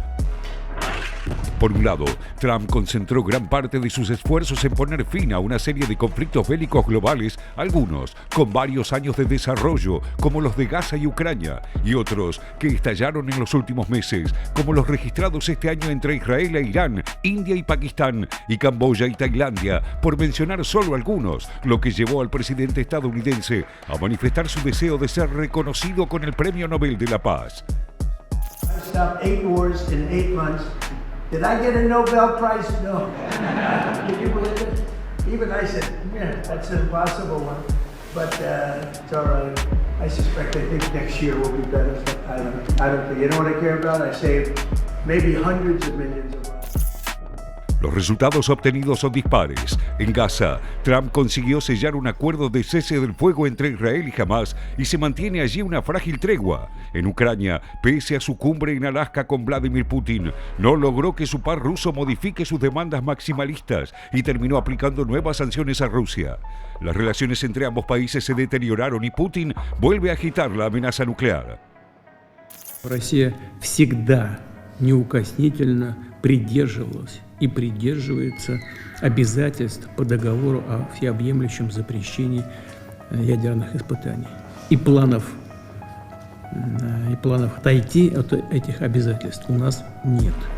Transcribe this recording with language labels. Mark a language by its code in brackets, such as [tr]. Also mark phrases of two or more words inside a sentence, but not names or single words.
[es] Por un lado, Trump concentró gran parte de sus esfuerzos en poner fin a una serie de conflictos bélicos globales, algunos con varios años de desarrollo, como los de Gaza y Ucrania, y otros que estallaron en los últimos meses, como los registrados este año entre Israel e Irán, India y Pakistán, y Camboya y Tailandia, por mencionar solo algunos, lo que llevó al presidente estadounidense a manifestar su deseo de ser reconocido con el Premio Nobel de la Paz. [en] Did I get a Nobel Prize? No. Can you believe it? Even I said, yeah, that's an impossible one. But it's all right. I think next year will be better. I don't think. You know what I care about? I saved maybe hundreds of millions of dollars. [es] Los resultados obtenidos son dispares. En Gaza, Trump consiguió sellar un acuerdo de cese del fuego entre Israel y Hamás y se mantiene allí una frágil tregua. En Ucrania, pese a su cumbre en Alaska con Vladimir Putin, no logró que su par ruso modifique sus demandas maximalistas y terminó aplicando nuevas sanciones a Rusia. Las relaciones entre ambos países se deterioraron y Putin vuelve a agitar la amenaza nuclear. [ru] Россия всегда неукоснительно придерживалась и придерживается обязательств по договору о всеобъемлющем запрещении ядерных испытаний. И планов отойти от этих обязательств у нас нет.